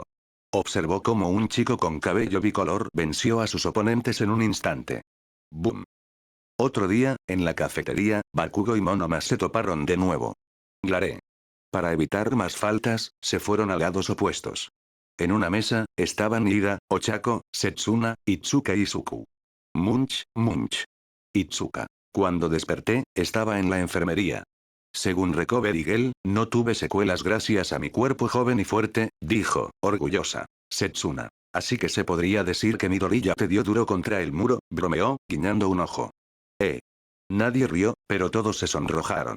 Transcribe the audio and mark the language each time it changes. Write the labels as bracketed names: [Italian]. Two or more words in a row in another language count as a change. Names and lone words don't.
[Spanish] Observó cómo un chico con cabello bicolor venció a sus oponentes en un instante. Boom. Otro día, en la cafetería, Bakugo y Monoma se toparon de nuevo. Glare. Para evitar más faltas, se fueron a lados opuestos. En una mesa, estaban Ida, Ochako, Setsuna, Itsuka y Suku. [English] Munch, munch. [Spanish] Itsuka. Cuando desperté, estaba en la enfermería. Según Recovery Girl, no tuve secuelas gracias a mi cuerpo joven y fuerte, dijo, orgullosa. Setsuna. Así que se podría decir que Midoriya te dio duro contra el muro, bromeó, guiñando un ojo. Nadie rió, pero todos se sonrojaron.